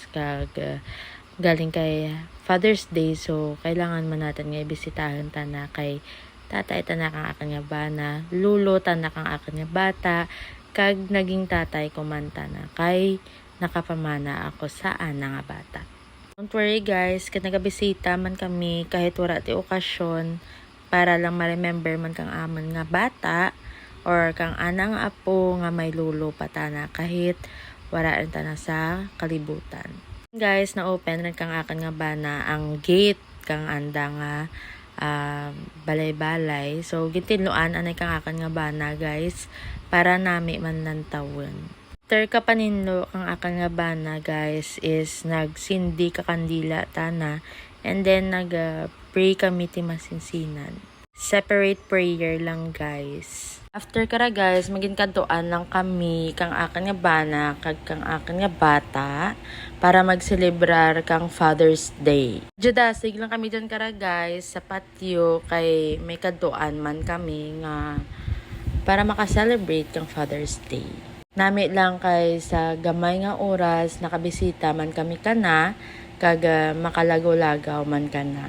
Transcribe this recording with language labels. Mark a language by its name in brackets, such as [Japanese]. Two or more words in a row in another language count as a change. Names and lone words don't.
[Kinaray-a] Kag galing kay Father's Day, so kailangan man natin nga ibisitahan tana kay tatay tana kang akan nga bana, lulo tana kang akan nga bata, kag naging tatay ko man tana kay nakapamana ako sa ana nga bata. [English] Don't worry guys, [Kinaray-a] kung nagabisita man kami kahit wala ti okasyon para lang ma-remember man kang amon nga bata or kang ana nga apo nga may lulo patana kahit wala rin tana sa kalibutan. Guys, na-open rin kang akan nga bana ang gate kang anda nga balay-balay. So, gintinluan anay kang akan nga bana guys para nami man nantawin. After kapaninlo ang akan nga bana guys is nagsindi ka kandila tana [English] and then [Kinaray-a] pray kami ti masinsinan. [English] Separate prayer lang guys. [Kinaray-a] After kara guys, maging kantuan lang kami kang akan nga bana kag kang akan nga bata para magselebrar kang Father's Day. Judasig lang kami dyan kara guys sa patio kay may kantuan man kami nga para makaselebrate kang Father's Day. Nami lang kay sa gamay nga oras nakabisita man kami kana kag makalagaw-lagaw man kana.